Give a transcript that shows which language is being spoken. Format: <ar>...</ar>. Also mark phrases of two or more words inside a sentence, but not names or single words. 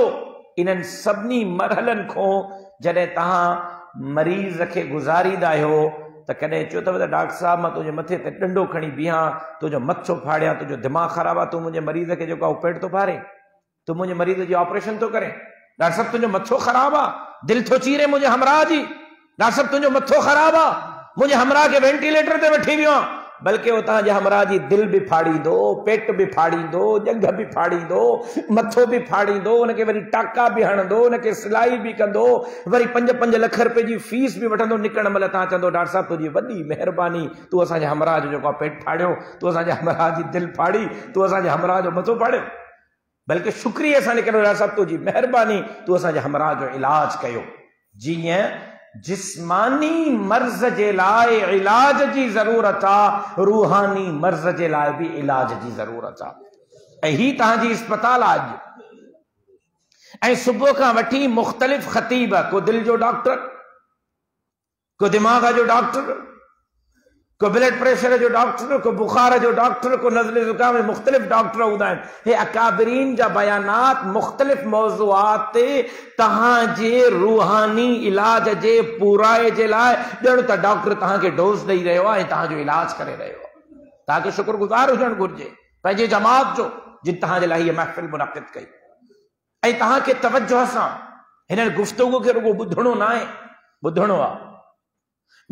<sd>इन्हनि सभिनी मरहलनि खां जॾहिं तव्हां मरीज़ खे गुज़ारींदा आहियो त कॾहिं चयो अथव त डॉक्टर साहब मां तुंहिंजे मथे ते डंडो खणी बीहां, तुंहिंजो मथो फाड़ियां, तुंहिंजो दिमाग़ ख़राबु आहे, तूं मुंहिंजे मरीज़ खे जेको आहे पेट थो फाड़े, तूं मुंहिंजे मरीज़ जी ऑपरेशन थो करे, डॉक्टर साहब तुंहिंजो मथो ख़राबु आहे, दिलि थो चीरे मुंहिंजे हमराह जी, डॉक्टर साहब तुंहिंजो मथो ख़राबु आहे, मुंहिंजे हमराह खे वेंटिलेटर ते वठी वियो आहे, बल्कि वो तव्हांजे हमराह जी दिल भी फाड़ींदो, पेट भी फाड़ींदो, जंघ भी फाड़ींदो, मथो भी फाड़ींदो, उनके वरी टाका भी हणंदो, उनके सिलाई भी कंदो, वरी 5-5 लख रुपए जी फीस भी वठंदो। निकरण महिल तव्हां चवंदो डॉक्टर साहब तुंहिंजी वॾी महिरबानी, तूं असांजे हमराह जो जेको पेट फाड़ियो, तूं असांजे हमराह जी दिल फाड़ी, तूं असांजे हमराह जो मथो फाड़ियो, बल्कि शुक्रिया सां निकरो डॉक्टर साहब तुंहिंजी महिरबानी, तूं असांजे हमराह जो इलाज कयो। जीअं जिस्मानी मर्ज जे लाइ इलाज जी ज़रूरत आहे, रूहानी मर्ज जे लाइ भी इलाज जी ज़रूरत आहे। ऐं ही तव्हांजी अस्पताल आहे अॼु। ऐं सुबुह खां वठी मुख़्तलिफ़ ख़तीब, को दिल जो डॉक्टर, को दिमाग़ जो डॉक्टर, को</sd> <en>blood pressure</en> <sd>जो डॉक्टर, को बुखार जो डॉक्टर, को नज़ले ज़ुकाम, मुख़्तलिफ़ डॉक्टर हूंदा आहिनि। हे अकाबरीन जा बयानात मुख़्तलिफ़ मौज़ूआत ते तव्हांजे रूहानी इलाज जे पूराए जे लाइ ॼण त डॉक्टर तव्हांखे डोज़ ॾेई रहियो आहे ऐं तव्हांजो इलाज करे रहियो आहे। तव्हांखे शुक्रगुज़ार हुजणु घुरिजे। पंहिंजे जमात जो जिन तव्हां जे लाइ हीअ महफ़िल मुनक़िद कई ऐं तव्हांखे तवज्जो सां हिन गुफ़्तगू खे रुगो ॿुधणो न आहे, ॿुधणो आहे।</sd>